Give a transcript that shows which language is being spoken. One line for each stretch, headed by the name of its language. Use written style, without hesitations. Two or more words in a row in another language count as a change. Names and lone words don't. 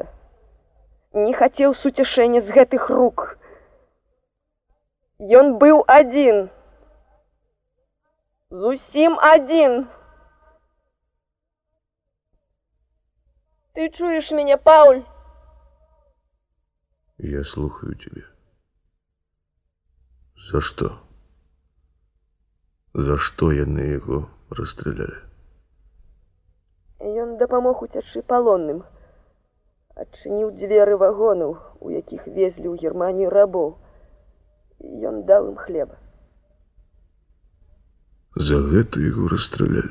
Belarusian: Не хацеў суцяшэння з гэтых рук. Ён быў адзін. Зусім адзін. Ты чуеш мяне, Пауль?
Russian: Я слухаю тебя. За что? За что
Belarusian: яны яго расстралялі? Ён дапамог уцячы палонным. Адчыніў дзверы вагонаў, у якіх везлі ў Германію рабоў. Ён даў ім хлеба. За гэта яго расстралялі?